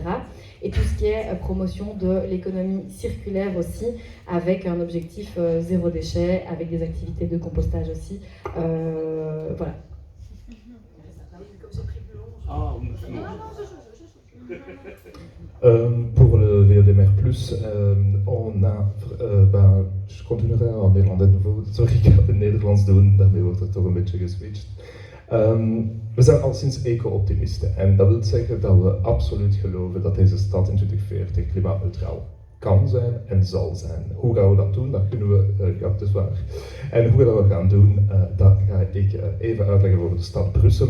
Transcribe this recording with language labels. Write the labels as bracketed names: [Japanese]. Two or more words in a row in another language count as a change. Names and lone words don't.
[French] Et tout ce qui est promotion de l'économie circulaire aussi, avec un objectif zéro déchet, avec des activités de compostage aussi. Voilà. Ah, pour le VODMR+, je continuerai en Nederland de nouveau. [Dutch] Sorry, ik ga het in Nederlands doen, daarmee wordt er toch een beetje geswitcht. We zijn al sinds eco-optimisten en dat wil zeggen dat we absoluut geloven dat deze stad in 2040 klimaatneutraal kan zijn en zal zijn. Hoe gaan we dat doen? Dat kunnen we, ja, het is waar. En hoe dat we gaan doen, dat ga ik even uitleggen voor de stad Brussel.